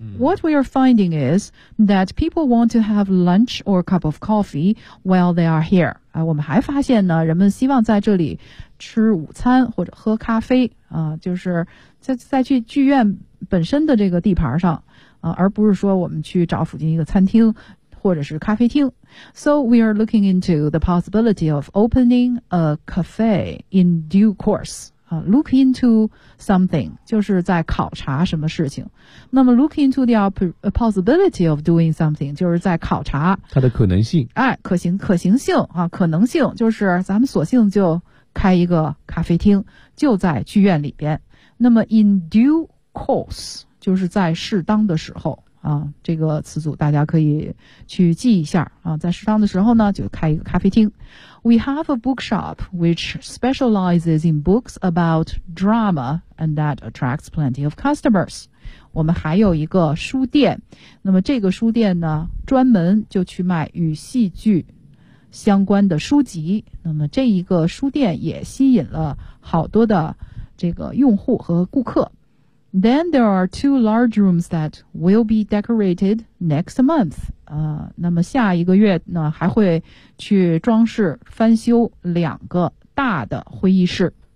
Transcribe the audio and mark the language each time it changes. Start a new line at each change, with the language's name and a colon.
English: What we are finding is that people want to have lunch or a cup of coffee while they are here.
Chinese: 啊，我们还发现呢，人们希望在这里吃午餐或者喝咖啡啊，就是在去剧院本身的这个地盘上。而不是说我们去找附近一个餐厅或者是咖啡厅。
English: So we are looking into the possibility of opening a cafe in due course.
Chinese: Look into something, 就是在考察什么事情。那么
English: look into the possibility of doing something,
Chinese: 就是在考察它的可能性。哎，可行性啊，可能性就是咱们索性就开一个咖啡厅就在剧院里边。那么 in due course,就是在适当的时候啊，这个词组大家可以去记一下啊。在适当的时候呢，就开一个咖啡厅。
English: We have a bookshop which specializes in books about drama and that attracts plenty of customers.
Chinese: 我们还有一个书店，那么这个书店呢，专门就去卖与戏剧相关的书籍，那么这一个书店也吸引了好多的这个用户和顾客。
English: Then there are two large rooms that will be decorated next month.
Chinese: 那么下一个月呢，还会去装饰翻修两个大的会议室。